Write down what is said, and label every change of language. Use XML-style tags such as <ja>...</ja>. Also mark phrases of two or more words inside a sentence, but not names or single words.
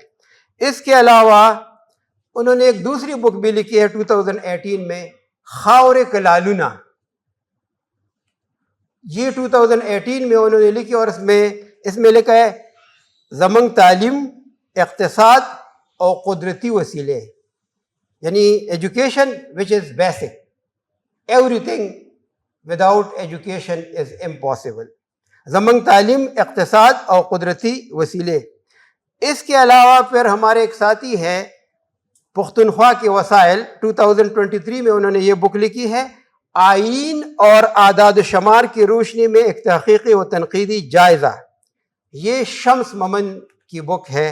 <ur>اس کے علاوہ انہوں نے ایک دوسری بک بھی لکھی ہے 2018 میں, خاور کلالونا, یہ 2018 میں انہوں نے لکھی, اور اس میں لکھا ہے زمنگ تعلیم, اقتصاد اور قدرتی وسیلے, یعنی</ur> <en>education which is basic, everything without education is impossible.</en> <ur>زمنگ تعلیم, اقتصاد اور قدرتی وسیلے. اس کے علاوہ پھر ہمارے ایک ساتھی ہے پختونخوا کے وسائل, 2023 میں انہوں نے یہ بک لکھی ہے, آئین اور اعداد و شمار کی روشنی میں ایک تحقیقی و تنقیدی جائزہ. یہ شمس ممن کی بک ہے.</ur>